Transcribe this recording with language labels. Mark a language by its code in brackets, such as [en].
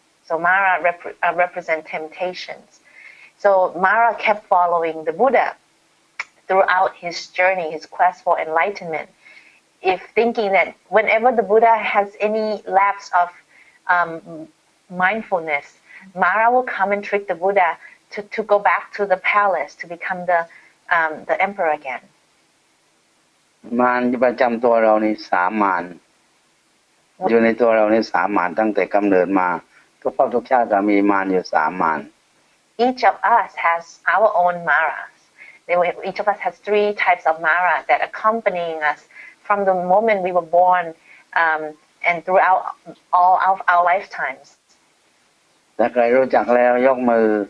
[en] So Mara represent temptations. So Mara kept following the Buddha throughout his journey, his quest for enlightenment, if thinking that whenever the Buddha has any lapse of mindfulness, Mara will come and trick the Buddha to go back to the palace to become the emperor again. [th] มารประจำตัวเรานี่สามมารอยู่ในตัวเรานี่สามมารตั้งแต่กำเนิดมาทุกภพทุกชาติจะมีมารอยู่สามมาร [en] Each of us has our own maras. Each of us has 3 types of mara that accompanying us from the moment we were born and throughout all of our lifetimes. [th] ถ้าใครรู้จักแล้วยกมือ